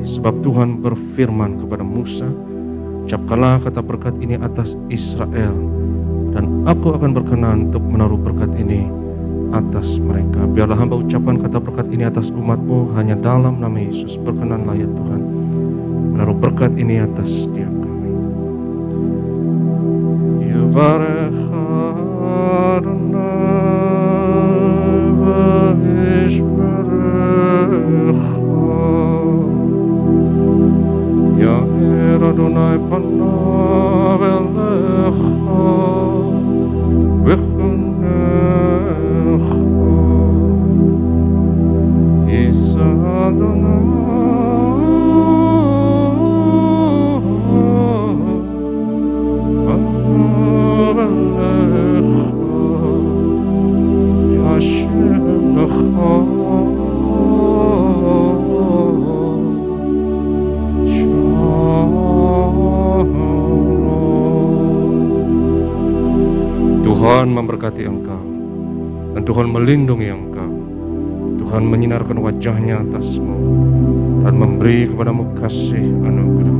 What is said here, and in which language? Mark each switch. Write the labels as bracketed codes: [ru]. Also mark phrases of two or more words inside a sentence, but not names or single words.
[id] Sebab Tuhan berfirman kepada Musa, ucapkanlah kata berkat ini atas Israel, dan aku akan berkenan untuk menaruh berkat ini atas mereka. Biarlah hamba ucapkan kata berkat ini atas umat-Mu hanya dalam nama Yesus. Berkenanlah ya Tuhan, menaruh berkat ini atas setiap kami. [he] יברכך אדוני וישמרך, יאר אדוני פניו אליך ויחנך, ישא אדוני פניו אליך, ישם לך [id] Tuhan memberkati engkau, dan Tuhan melindungi engkau. Tuhan menyinarkan wajahnya atasmu dan memberi kepadamu kasih anugerah.